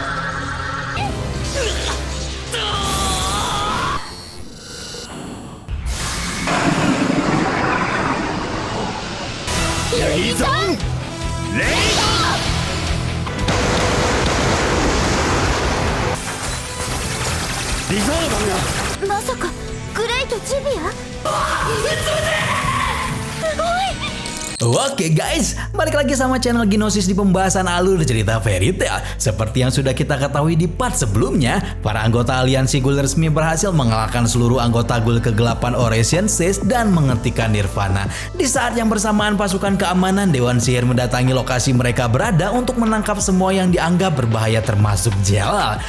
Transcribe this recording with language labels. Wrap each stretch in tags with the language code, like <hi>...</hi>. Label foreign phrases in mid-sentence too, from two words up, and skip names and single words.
<ja>ユニゾンレイドリゾードがまさかグレイトジビア？すごい。</ja> <id>Oke guys, balik lagi sama channel Ginosis di pembahasan alur cerita Fairy Tail. Seperti yang sudah kita ketahui di part sebelumnya, para anggota aliansi Ghoul resmi berhasil mengalahkan seluruh anggota Ghoul kegelapan Oresian Says dan menghentikan Nirvana. Di saat yang bersamaan, pasukan keamanan Dewan Sihir mendatangi lokasi mereka berada untuk menangkap semua yang dianggap berbahaya termasuk Jelal.</id>